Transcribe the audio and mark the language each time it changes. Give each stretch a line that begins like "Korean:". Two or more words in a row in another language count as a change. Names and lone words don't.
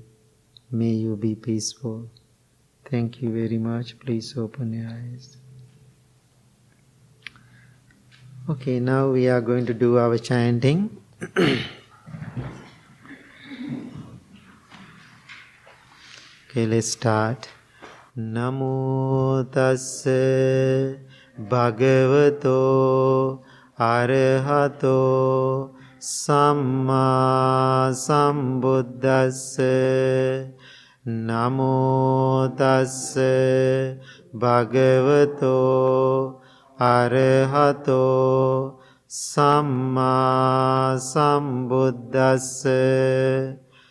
English: May you be peaceful. Thank you very much. Please open your eyes. Okay, now we are going to do our chanting. Okay, let's start.
Pali: Namo tassa bhagavato arahato samma sambuddhassa. Namo tassa bhagavato arahato samma sambuddhassa.